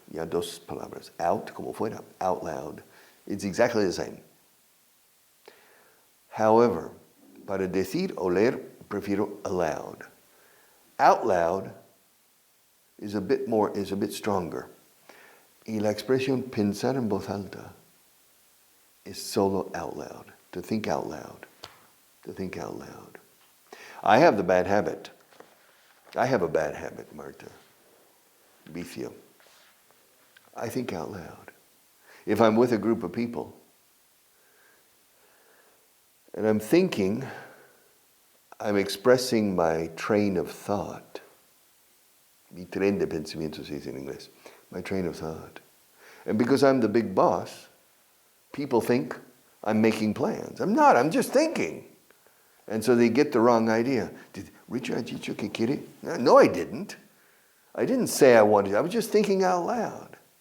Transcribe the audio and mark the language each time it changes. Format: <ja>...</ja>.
<es>Ya dos palabras.</es> <en>Out,</en> <es>como fuera.</es> <en>Out loud. It's exactly the same.</en> <es>However, para decir o leer, prefiero aloud.</es> <en>Out loud is a bit stronger.</en> <es>Y la expresión pensar en voz alta</es> <en>is solo out loud. To think out loud. To think out loud. I have the bad habit. I have a bad habit, Marta. Vicio. I think out loud. If I'm with a group of people and I'm thinking, I'm expressing my train of thought.</en> <es>Mi tren de pensamiento se dice en inglés.</es> <en>My train of thought. And because I'm the big boss, people think I'm making plans. I'm not, I'm just thinking. And so they get the wrong idea. Did Richard</en> <es>dicho que quiere?</es> <en>No, I didn't. I didn't say I wanted. I was just thinking out loud.</en>